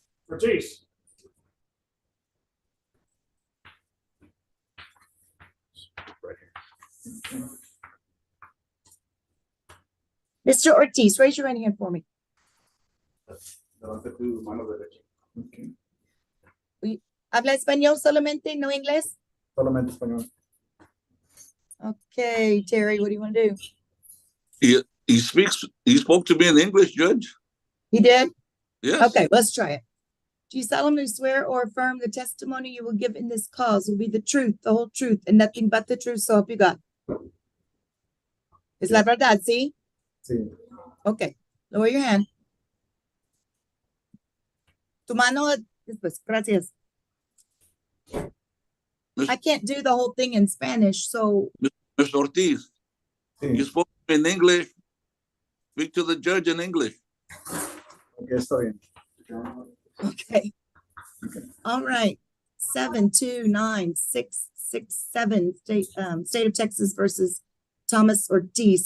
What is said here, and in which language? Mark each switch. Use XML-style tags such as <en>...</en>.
<en>Ortiz. Mr. Ortiz, raise your right hand for me.</en> <es>Levante tu mano derecha. ¿Habla español solamente, no inglés? Solamente español.</es> <en>Okay, Terry, what do you want to do? He spoke to me in English, Judge. He did? Yes. Okay, let's try it. Do you solemnly swear or affirm the testimony you will give in this cause will be the truth, the whole truth, and nothing but the truth, so help you God?</en> <es>Es la verdad, ¿sí? Sí.</es> <en>Okay, lower your hand.</en> <es>Tu mano después, gracias.</es> <en>I can't do the whole thing in Spanish, so Mr. Ortiz, you spoke to me in English. Speak to the judge in English.</en> <es>Okay, está bien.</es> <en>okay. All right. 729-667 state of Texas versus Thomas Ortiz.</en>